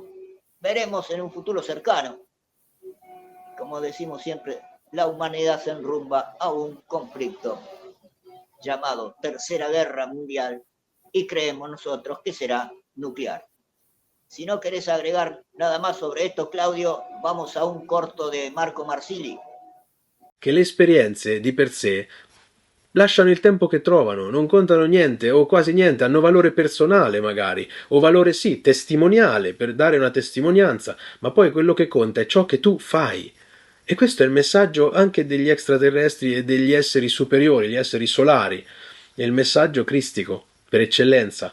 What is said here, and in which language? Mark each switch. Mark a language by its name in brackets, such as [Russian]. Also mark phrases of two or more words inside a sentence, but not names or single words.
[Spanish] Veremos en un futuro cercano. Como decimos siempre, la humanidad se enrumba a un conflicto llamado Tercera Guerra Mundial y creemos nosotros que será nuclear. Si no querés agregar nada más sobre esto, Claudio, vamos a un corto de Marco Marsili. [Italian] Che le esperienze di per sé lasciano il tempo che trovano, non contano niente o quasi niente, hanno valore personale magari, o valore sì, testimoniale, per dare una testimonianza, ma poi quello che conta è ciò che tu fai. E questo è il messaggio anche degli extraterrestri e degli esseri superiori, gli esseri solari, è il messaggio cristico, per eccellenza.